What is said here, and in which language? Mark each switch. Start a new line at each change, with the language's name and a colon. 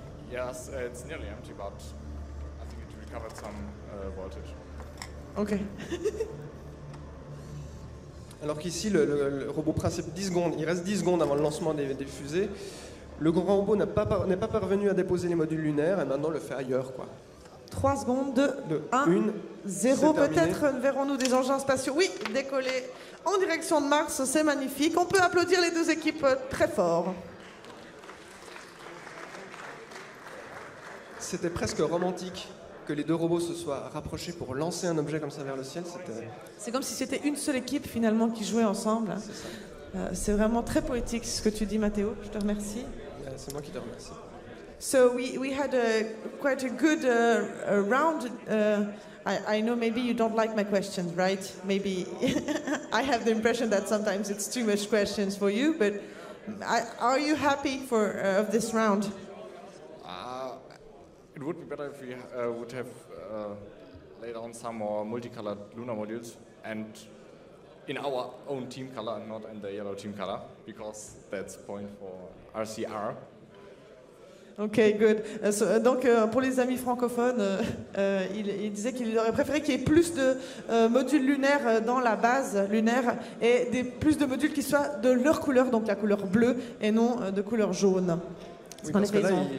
English: Yes, it's nearly empty, but I think it recovered some voltage. Ok.
French: Alors qu'ici, le robot principe 10 secondes, il reste 10 secondes avant le lancement des fusées. Le grand robot n'est pas parvenu à déposer les modules lunaires et maintenant le fait ailleurs, quoi. 3 secondes, 2, 1, 0. Peut-être verrons-nous des engins spatiaux. Oui, décoller en direction de Mars, c'est magnifique. On peut applaudir les deux équipes très fort. C'était presque romantique que les deux robots se soient rapprochés pour lancer un objet comme ça vers le ciel. C'est comme si c'était une seule équipe finalement qui jouait ensemble. C'est vraiment très poétique ce que tu dis, Mathéo. Je te remercie. C'est moi qui te remercie.
English: So we had quite a good round. I know maybe you don't like my questions, right? Maybe I have the impression that sometimes it's too much questions for you, but are you happy of this round? It would be better if we would have laid on some more multicolored lunar modules and in our own team color and not in the yellow team color, because that's point for RCR. Ok, good.
French: Donc, pour les amis francophones, il disait qu'il aurait préféré qu'il y ait plus de modules lunaires dans la base lunaire et plus de modules qui soient de leur couleur, donc la couleur bleue, et non de couleur jaune. Oui, qu'en parce que effet, là, ils ont-